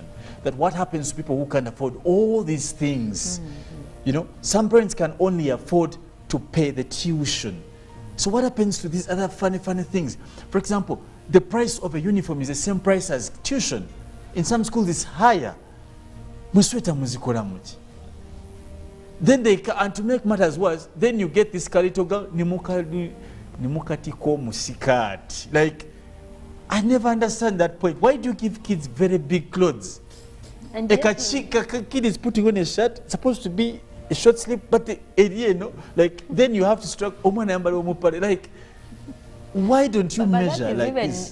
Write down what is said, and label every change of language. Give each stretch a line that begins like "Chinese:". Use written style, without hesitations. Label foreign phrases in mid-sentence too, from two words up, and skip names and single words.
English: That what happens to people who can afford all these things, you know, some parents can only afford to pay the tuition. So what happens to these other funny things? For example, the price of a uniform is the same price as tuition. In some schools it's higher. Then and to make matters worse, then you get this kalitoga nimukatiko musikat. Like, I never understand that point. Why do you give kids very big clothes? And a kid is putting on a shirt, supposed to be a short sleeve, but the area, like, then you have to strike like, why don't you measure like this?